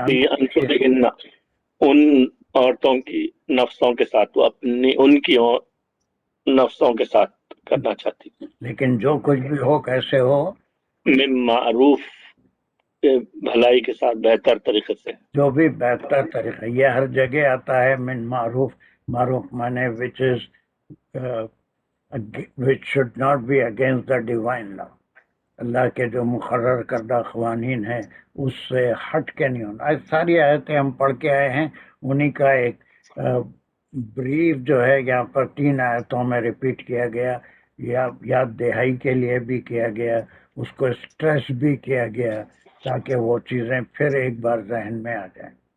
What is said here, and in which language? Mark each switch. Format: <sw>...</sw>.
<ur>فی انفسہن، ان عورتوں کی نفسوں کے ساتھ، وہ اپنی ان کی نفسوں کے ساتھ کرنا چاہتی، لیکن جو کچھ بھی ہو کیسے ہو، من معروف، بھلائی کے ساتھ، بہتر طریقے سے. جو بھی بہتر طریقہ، یہ ہر جگہ آتا ہے من معروف.</ur> <en>معروف مانے which is which should not be against the divine law.</en> <ur>اللہ کے جو مقرر کردہ قوانین ہیں اس سے ہٹ کے نہیں ہونا. ساری آیتیں ہم پڑھ کے آئے ہیں، انہی کا ایک بریف جو ہے یہاں پر 3 آیتوں میں ریپیٹ کیا گیا، یا یاد دہائی کے لیے بھی کیا گیا، اس کو اسٹریس بھی کیا گیا تاکہ وہ چیزیں پھر ایک بار ذہن میں آ جائیں.</ur>